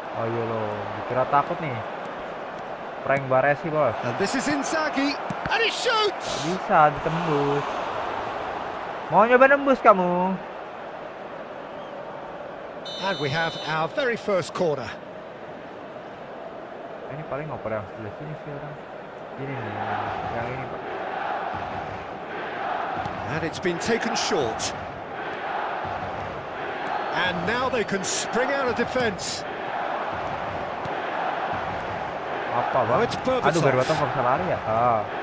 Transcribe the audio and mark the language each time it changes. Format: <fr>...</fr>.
<id>Oh iya loh, dikira takut nih. Prank Baresi bos.</id> <en>and this is Inzaghi, and he shoots.</en> <id>Bisa ditembus. Mau nyoba nembus kamu?</id> <en>And we have our very first corner.</en> <id>Ini paling ngoper yang sebelah sini sih orang. Ini nih, yang ini pak.</id> <en>And it's been taken short. And now they can spring out of defence.</en> <id>Apa bang?</id> <en>Oh, it's Berbatov.</en> <id>Aduh, Berbatov nggak bisa lari ya? Ah.</id>